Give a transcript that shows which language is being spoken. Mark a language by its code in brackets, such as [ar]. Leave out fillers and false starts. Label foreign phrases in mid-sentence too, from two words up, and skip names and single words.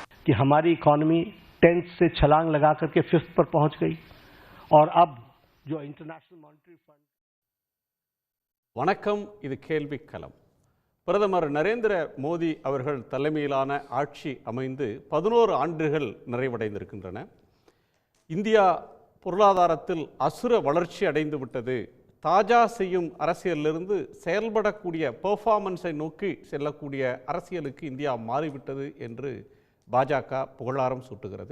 [hi] कि हमारी इकोनॉमी 10th से छलांग लगा करके 5th पर पहुंच गई और अब जो इंटरनेशनल मॉनेटरी फंड [ta] வணக்கம். இது கேள்விக்களம். பிரதமர் நரேந்திர மோடி அவர்கள் தலைமையிலான ஆட்சி அமைந்து 11 ஆண்டுகள் நிறைவடைந்திருக்கின்றன. இந்தியா பொருளாதாரத்தில் அசுர வளர்ச்சி அடைந்து விட்டது. தாஜா செய்யும் அரசியலிலிருந்து செயல்படக்கூடிய பெர்ஃபார்மன்ஸை நோக்கி செல்லக்கூடிய அரசியலுக்கு இந்தியா மாறிவிட்டது என்று பாஜக புகழாரம் சூட்டுகிறது.